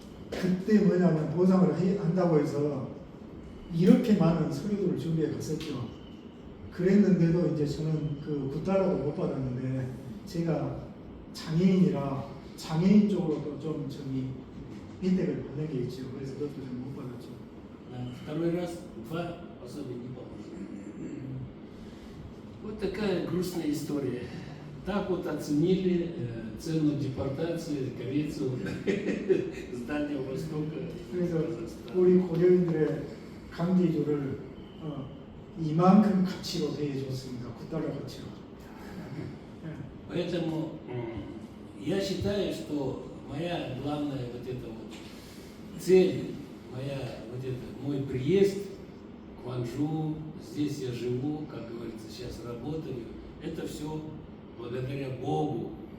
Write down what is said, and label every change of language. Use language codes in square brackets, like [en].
[ko] 그때 뭐냐면 보상을 한다고 해서 이렇게 많은 서류들을 준비해 갔었죠. 그랬는데도 이제 저는 그 9달러도 못 받았는데 제가 장애인이라 장애인 쪽으로도 좀 혜택을 받는 게 있죠. 그래서 그것도 좀 못 받았죠. [ru] Второй раз два пособия не поможет. Вот такая грустная история. Так вот оценили цену депортации корейцев с Дальнего Востока. [ko] 그래서 우리 고려인들의 강제이주를 이만큼 가치로 대해줬습니다. 9달러 가치로. [ru] Поэтому я считаю, что моя главная вот эта вот цель, мой приезд к Кванджу, здесь я живу, как говорится, сейчас работаю, это все благодаря Богу.